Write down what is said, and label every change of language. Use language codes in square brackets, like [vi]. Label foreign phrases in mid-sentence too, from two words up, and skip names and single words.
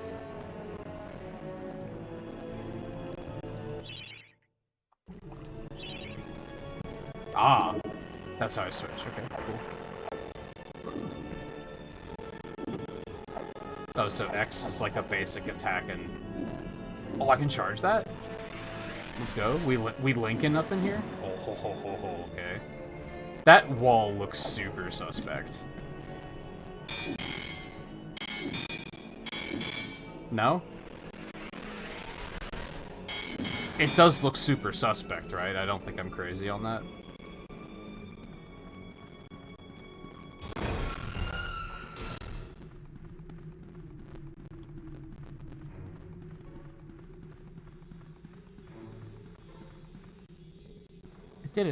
[en] Ah. That's how I switch. Okay, cool. Oh, so X is like a basic attack and... Oh, I can charge that? Let's go. We linking up in here? Oh, ho, ho, ho, ho, okay. That wall looks super suspect. No? It does look super suspect, right? I don't think I'm crazy on that. I did it.